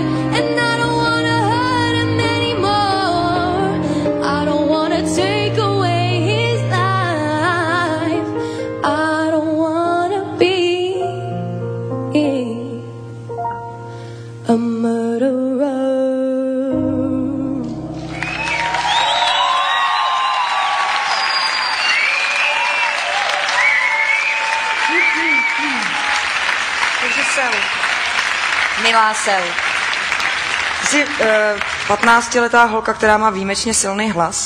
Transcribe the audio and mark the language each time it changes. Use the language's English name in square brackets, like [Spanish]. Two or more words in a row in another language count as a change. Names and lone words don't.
[English] And I don't wanna hurt him anymore. I don't wanna take away his life. I don't wanna be a murderer. [Czech] Takže Sel. Milá Sel. Jsi 15letá holka, která má výjimečně silný hlas.